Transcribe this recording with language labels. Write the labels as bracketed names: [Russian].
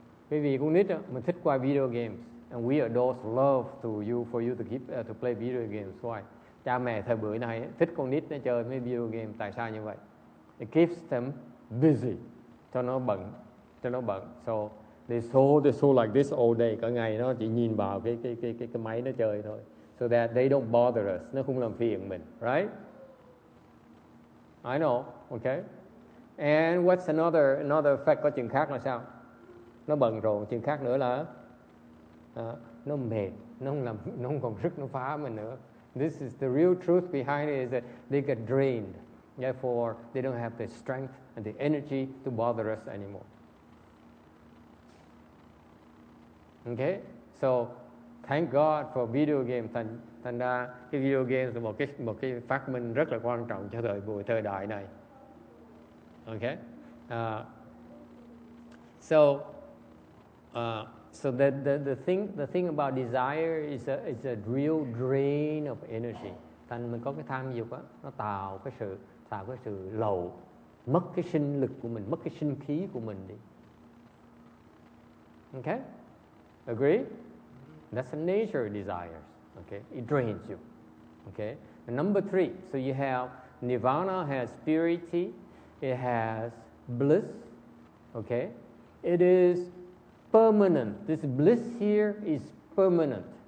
[Vietnamese] Quý vị con nít á, mình thích qua video games. [English] And we adults love for you to keep to play video games. Why? [Vietnamese] Cha mẹ thời buổi này thích con nít nó chơi mấy video game. Tại sao như vậy? [English] It keeps them busy, [Vietnamese] cho nó bận. [English] So they so like this all day. [Vietnamese] Cả ngày nó chỉ nhìn vào cái máy nó chơi thôi. [English] So that they don't bother us. [Vietnamese] Nó không làm phiền mình, right? [English] I know, okay. And what's another effect? [Vietnamese] Có chuyện khác là sao? Nó bận rộn. Chuyện khác nữa là nó mệt, nó không còn sức nó phá mình nữa. [English] This is the real truth behind it, is that they get drained. Therefore, they don't have the strength and the energy to bother us anymore. Okay? So, thank God for video game. [Vietnamese] Thành ra cái video game là một cái phát minh rất là quan trọng cho thời đại này. [English] Okay? So the thing about desire is a real drain of energy. [Vietnamese] Thành mình có cái tham dục á, nó tạo cái sự lậu, mất cái sinh lực của mình, mất cái sinh khí của mình đi. [English] Okay? Agree? That's the nature of desires. Okay? It drains you. Okay? And number 3, so you have nirvana has purity, it has bliss. Okay? It is permanent. This bliss here is permanent.